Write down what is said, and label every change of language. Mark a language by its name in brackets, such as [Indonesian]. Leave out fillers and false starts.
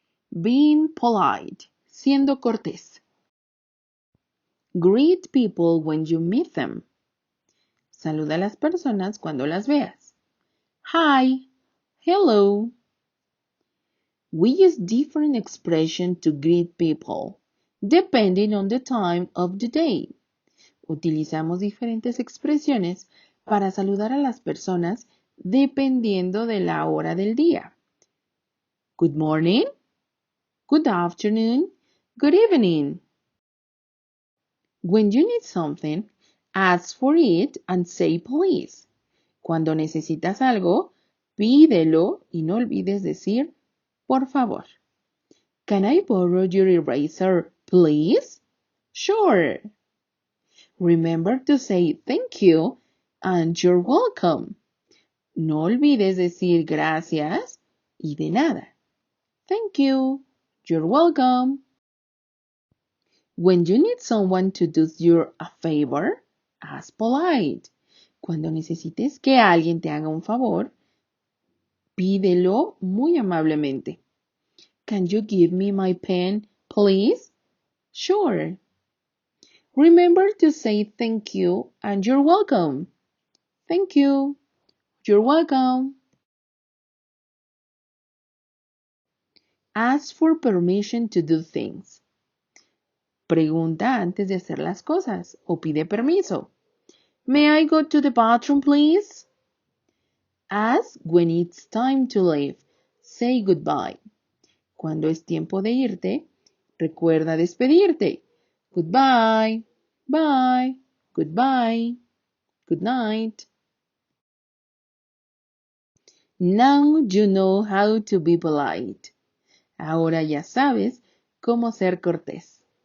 [English] Being polite, [Spanish] siendo cortés. [English] Greet people when you meet them. [Spanish] Saluda a las personas cuando las veas. [English] Hi, hello. We use different expressions to greet people, depending on the time of the day. [Spanish] Utilizamos diferentes expresiones para saludar a las personas dependiendo de la hora del día. [English] Good morning, good afternoon, good evening. When you need something, ask for it and say please. [Spanish] Cuando necesitas algo, pídelo y no olvides decir por favor. [English] Can I borrow your eraser, please? Sure. Remember to say thank you and you're welcome. [Spanish] No olvides decir gracias y de nada. [English] Thank you. You're welcome. When you need someone to do you a favor, ask polite. [Spanish] Cuando necesites que alguien te haga un favor, pídelo muy amablemente. [English] Can you give me my pen, please? Sure. Remember to say thank you and you're welcome. Thank you. You're welcome. Ask for permission to do things. [Spanish] Pregunta antes de hacer las cosas o pide permiso. [English] May I go to the bathroom, please? Ask when it's time to leave. Say goodbye. [Spanish] Cuando es tiempo de irte, recuerda despedirte. [English] Goodbye. Bye. Goodbye. Good night. Now you know how to be polite. [Spanish] Ahora ya sabes cómo ser cortés.